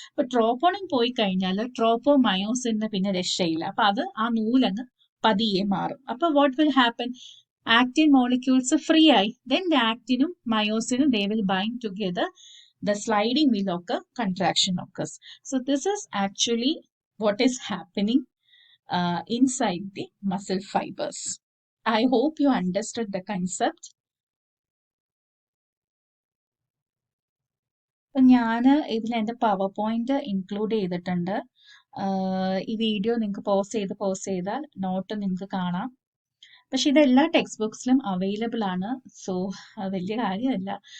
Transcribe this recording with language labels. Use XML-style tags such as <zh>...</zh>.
<ml>അപ്പൊ ട്രോപ്പോണിൻ പോയി കഴിഞ്ഞാൽ ട്രോപ്പോമയോസിന് പിന്നെ രക്ഷയില്ല. അപ്പൊ അത് ആ നൂലങ്ങ് പതിയെ മാറും. അപ്പൊ</ml> <en>what will happen,</en> <ml>actin molecules free ആയി, then the ആക്റ്റിനും മയോസിനും</ml> <en>They will bind together, the sliding will occur, contraction occurs. So this is actually what is happening inside the muscle fibers. I hope you understood the concept.</en> <ml>അപ്പം ഞാൻ ഇതിൽ എൻ്റെ power point include ചെയ്തിട്ടുണ്ട്. ഈ video നിങ്ങൾക്ക് pose ചെയ്താൽ not നിങ്ങൾക്ക് കാണാം. പക്ഷെ ഇത് എല്ലാ ടെക്സ്റ്റ് ബുക്സിലും അവൈലബിൾ ആണ്. സോ വലിയ കാര്യമല്ല.</ml>